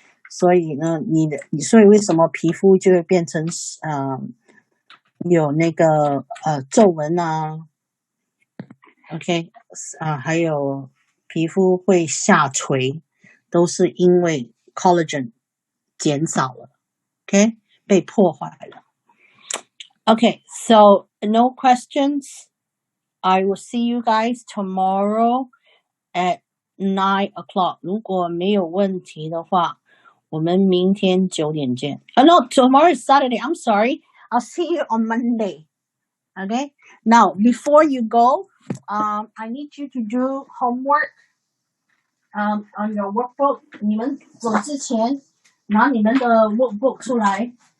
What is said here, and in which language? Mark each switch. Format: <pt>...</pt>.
<zh>所以呢，所以为什么皮肤就会变成有那个皱纹啊 ？OK， 还有皮肤会下垂，都是因为 collagen 减少了 ，OK， 被破坏了。</zh> <en>Okay, so no questions. I will see you guys tomorrow at 9 o'clock.</en> <zh>如果没有问题的话，我们明天9点见。</zh> <en>No, tomorrow is Saturday. I'm sorry. I'll see you on Monday. Okay? Now, before you go, I need you to do homework on your workbook.</en> <zh>你们走之前，拿你们的 workbook 出来。</zh>